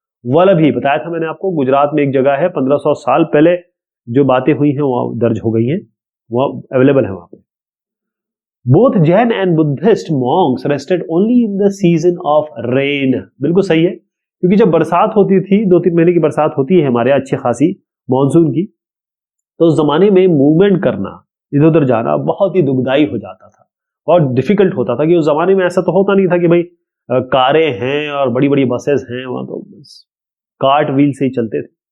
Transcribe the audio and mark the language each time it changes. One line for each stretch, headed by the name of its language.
Hindi: वल्लभी बताया था मैंने आपको, गुजरात में एक जगह है, 1500 साल पहले जो बातें हुई हैं वहां दर्ज हो गई हैं, वह अवेलेबल है वहां पे।
English: Both Jain and Buddhist monks rested only in the season of rain.
Hindi: बिल्कुल सही है, क्योंकि जब बरसात होती थी, 2-3 महीने की बरसात होती है हमारे यहाँ अच्छी खासी मानसून की, तो उस जमाने में मूवमेंट करना, इधर उधर जाना बहुत ही दुखदाई हो जाता था, बहुत डिफिकल्ट होता था, कि उस जमाने में ऐसा तो होता नहीं था कि भाई कारें हैं और बड़ी बड़ी बसेस हैं, वहां तो कार्ट व्हील से ही चलते थे।